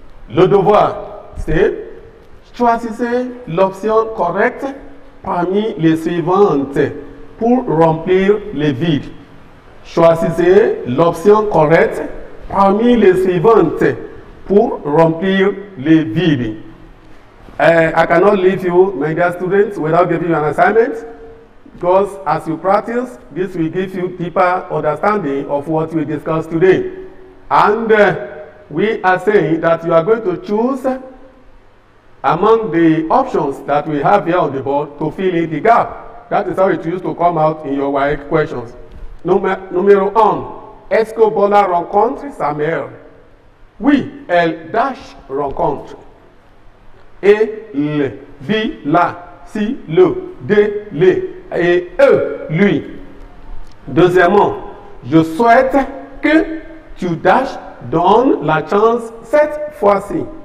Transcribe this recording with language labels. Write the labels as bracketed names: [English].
[French] Le devoir, c'est choisissez l'option correcte parmi les suivantes pour remplir les vides. Choisissez l'option correcte parmi les suivantes pour remplir les vides. [English] I cannot leave you, my dear students, without giving you an assignment, because as you practice, this will give you deeper understanding of what we discussed today. And we are saying that you are going to choose among the options that we have here on the board to fill in the gap. That is how it used to come out in your WAEC questions. [French] Numéro 1. Est-ce que Bola rencontre sa mère? Oui, elle dash rencontre. Et le, vi, la, si, le, de, les, et eux, lui. Deuxièmement, je souhaite que tu dash donnes la chance cette fois-ci.